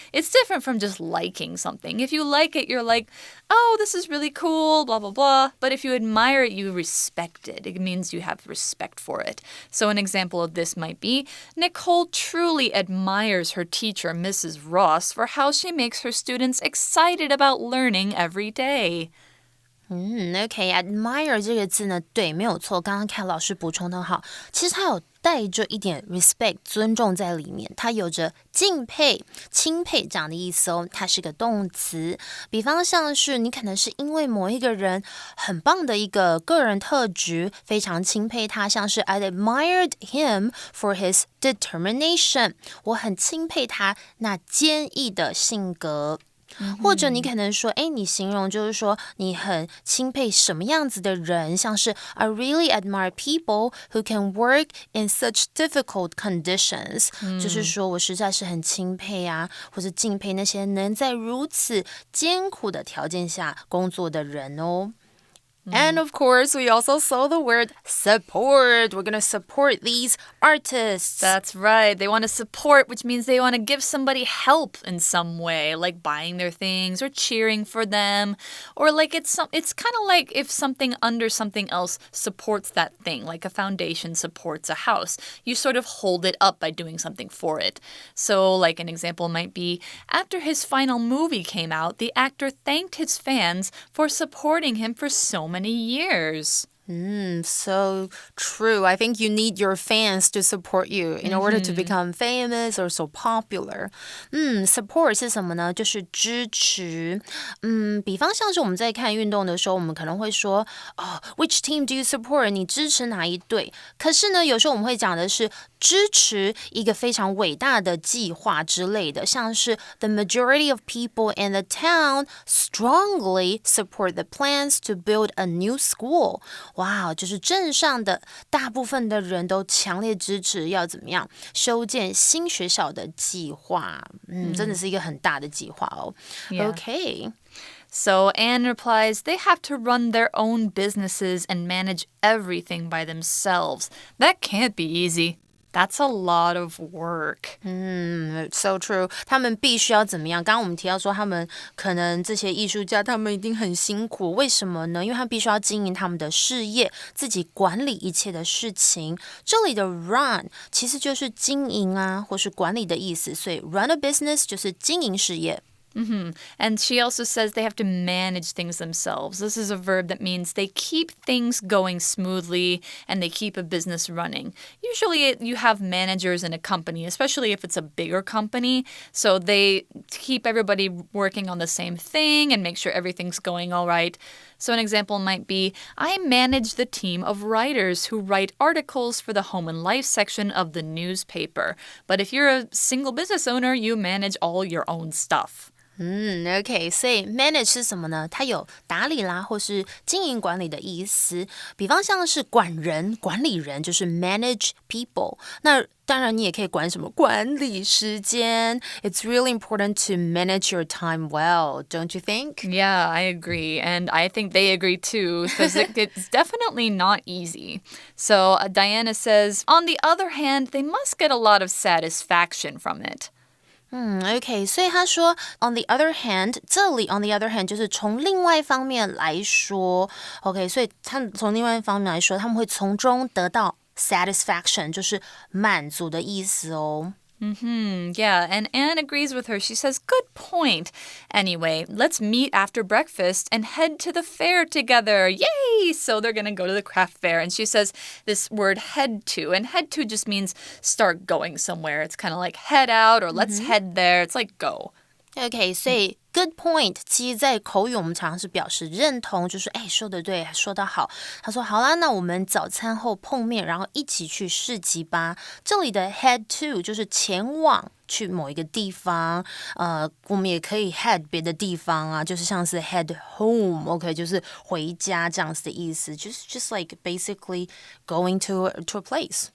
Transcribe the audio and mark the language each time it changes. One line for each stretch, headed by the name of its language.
English: It's different from just liking something. If you like it, you're like, oh, this is really cool, blah, blah, blah. But if you admire it, you respect it. It means you have respect for it. So an example of this might be, Nicole truly admires her teacher, Mrs. Ross, for how she makes her students excited about learning every day.
Chinese: OK, admire 这个字呢，对，没有错。刚刚看老师补充的好，其实它有带着一点 respect 尊重在里面，它有着敬佩、钦佩这样的意思哦。它是个动词，比方像是你可能是因为某一个人很棒的一个个人特质，非常钦佩他，像是
English: I admired him for his determination，
Chinese: 我很钦佩他那坚毅的性格。或者你可能说，你形容就是说你很钦佩什么样子的人，像是
English: I really admire people who can work in such difficult conditions，
Chinese: 就是说我实在是很钦佩啊，或者敬佩那些能在如此艰苦的条件下工作的人哦。
English: And of course, we also saw the word support. We're going to support these artists. That's right. They want to support, which means they want to give somebody help in some way, like buying their things or cheering for them. Or like it's kind of like if something under something else supports that thing, like a foundation supports a house. You sort of hold it up by doing something for it. So like an example might be, after his final movie came out, the actor thanked his fans for supporting him for so many years. So true. I think you need your fans to support you in order to become famous or so popular.
Chinese: Support 是什么呢？就是支持。比方像是我们在看运动的时候，我们可能会说
English: which team do you support？
Chinese: 你支持哪一队？可是呢，有时候我们会讲的是支持一个非常伟大的计划之类的，像是
English: the majority of people in the town strongly support the plans to build a new school.
Chinese: 哇，就是镇上的大部分的人都强烈支持要怎么样修建新学校的计划。真的是一个很大的计划哦。
English: Okay. So Anne replies, they have to run their own businesses and manage everything by themselves. That can't be easy. That's a lot of work. So true.
Chinese: 他们必须要怎么样？刚刚我们提到说，他们可能这些艺术家，他们一定很辛苦。为什么呢？因为他们必须要经营他们的事业，自己管理一切的事情。这里的 run 其实就是经营啊，或是管理的意思。所以 run a business 就是经营事业。
English: And she also says they have to manage things themselves. This is a verb that means they keep things going smoothly and they keep a business running. Usually you have managers in a company, especially if it's a bigger company. So they keep everybody working on the same thing and make sure everything's going all right. So an example might be, I manage the team of writers who write articles for the home and life section of the newspaper. But if you're a single business owner, you manage all your own stuff.
Chinese: OK， 所以 manage 是什么呢？它有打理啦，或是经营管理的意思。比方像是管人、管理人，就是 manage people。那当然，你也可以管什么？管理时间。
English: It's really important to manage your time well, don't you think? Yeah, I agree. And I think they agree too, because it's definitely not easy. So Diana says, on the other hand, they must get a lot of satisfaction from it.
Chinese: OK， 所以他说
English: on the other hand，
Chinese: 这里 on the other hand 就是从另外一方面来说 OK， 所以他们从另外一方面来说，他们会从中得到 satisfaction， 就是满足的意思哦。
English: Yeah, and Anne agrees with her. She says, good point. Anyway, let's meet after breakfast and head to the fair together. Yay! So they're going to go to the craft fair. And she says this word head to. And head to just means start going somewhere. It's kind of like head out or let's head there. It's like go.
Chinese: OK， 所以 good point， 其实在口语我们常常是表示认同，就是说得对，说得好。他说好啦，那我们早餐后碰面，然后一起去市集吧。这里的 head to 就是前往去某一个地方，我们也可以 head 别的地方啊，就是像是 head home，OK， 就是回家这样子的意思，就是
English: just like basically going to a place.